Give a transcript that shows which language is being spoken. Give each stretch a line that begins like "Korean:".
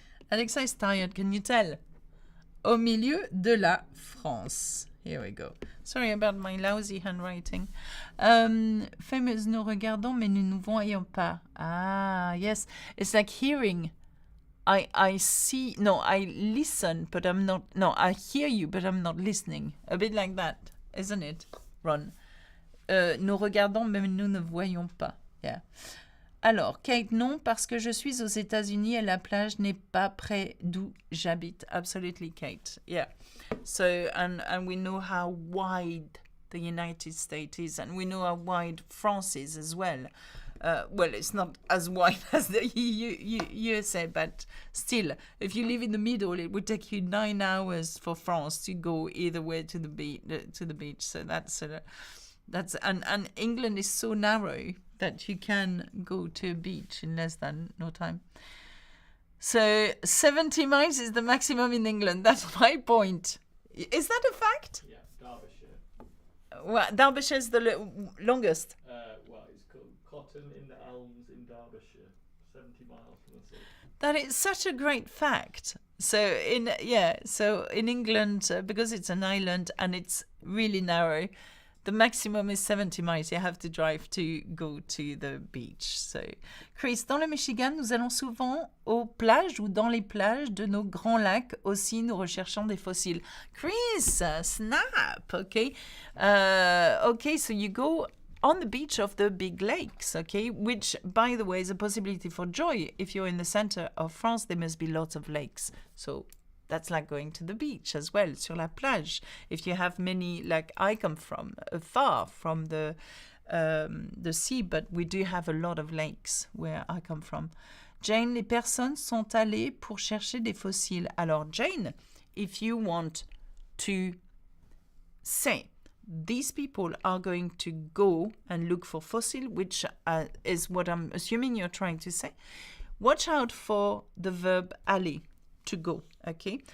English: Alexa is tired, can you tell?
French: Au milieu de la France.
English: Here we go. Sorry about my lousy handwriting.
French: Famous, nous regardons, mais nous ne voyons pas.
English: Ah, yes. It's like hearing. I see. No, I listen, but I'm not. No, I hear you, but I'm not listening. A bit like that, isn't it, Ron?
French: Nous regardons, mais nous ne voyons pas. Yeah. Alors, Kate, non, parce que je suis aux États-Unis et la plage n'est pas près d'où j'habite.
English: Absolutely, Kate. Yeah. So, and we know how wide the United States is, and we know how wide France is as well. Well, it's not as wide as the USA, but still, if you live in the middle, it would take you 9 hours for France to go either way to the beach. So that's and England is so narrow that you can go to a beach in less than no time. So 70 miles is the maximum in England. That's my point. Is that a fact? Yeah, Derbyshire. Well, Derbyshire is the longest. Well, it's called Cotton in the Elms in Derbyshire, 70 miles from the sea. That is such a great fact. So in England, because it's an island and it's really narrow, the maximum is 70 miles. You have to drive to go to the beach.
French: So, Chris, dans le Michigan, nous allons souvent aux plages ou dans les plages de nos grands lacs. Aussi, nous recherchons des fossiles.
English: Chris, snap, okay? Okay, so you go on the beach of the big lakes, okay? Which, by the way, is a possibility for Joy. If you're in the center of France, there must be lots of lakes. So, that's like going to the beach as well,
French: sur la plage.
English: If you have many, like I come from, far from the sea, but we do have a lot of lakes where I come from.
French: Jane, les personnes sont allées pour chercher des fossiles.
English: Alors, Jane, if you want to say, these people are going to go and look for fossil, which is what I'm assuming you're trying to say, watch out for the verb aller. To go, okay?